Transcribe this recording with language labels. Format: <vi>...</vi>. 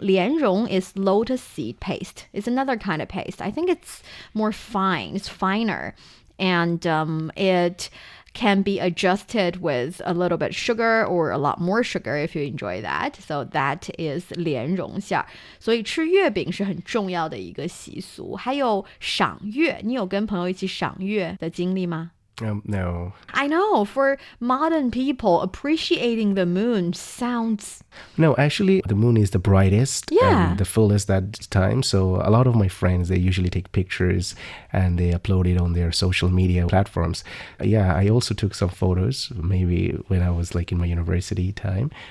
<en>莲蓉 is lotus seed paste. It's another kind of paste. I think it's more fine. It's finer. And it can be adjusted with a little bit sugar or a lot more sugar if you enjoy that. So that is 莲蓉馅儿.</en> <zh>所以吃月饼是很重要的一个习俗。还有赏月，你有跟朋友一起赏月的经历吗？</zh> <en>No. I know, for modern people, appreciating the moon sounds... No, actually, the moon is the brightest Yeah. and the fullest that time. So a lot of my friends, they usually take pictures and they upload it on their social media platforms. Yeah, I also took some photos, maybe when I was like in my university time.</en>